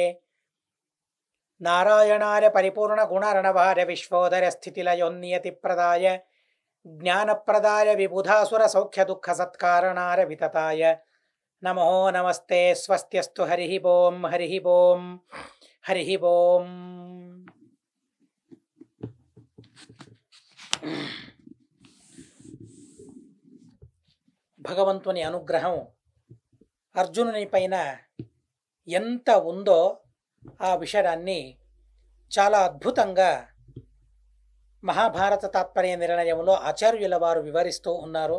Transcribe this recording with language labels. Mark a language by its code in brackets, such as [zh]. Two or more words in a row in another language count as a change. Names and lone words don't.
[sa] नारायणाय परिपूर्णगुणर्णवाय विश्वोदयस्थितिलयोन्नियतिप्रदाय ज्ञानप्रदाय विबुधासुरसौख्यदुःखसत्कारणाय वितताय नमो नमस्ते। स्वस्त्यस्तु हरिः ओं हरिः ओं हरिः ओं। [te] భగవంతుని అనుగ్రహం అర్జునుని పైన ఎంత ఉందో ఆ విషయాన్ని చాలా అద్భుతంగా మహాభారత తాత్పర్య నిర్ణయంలో ఆచార్యుల వారు వివరిస్తూ ఉన్నారు.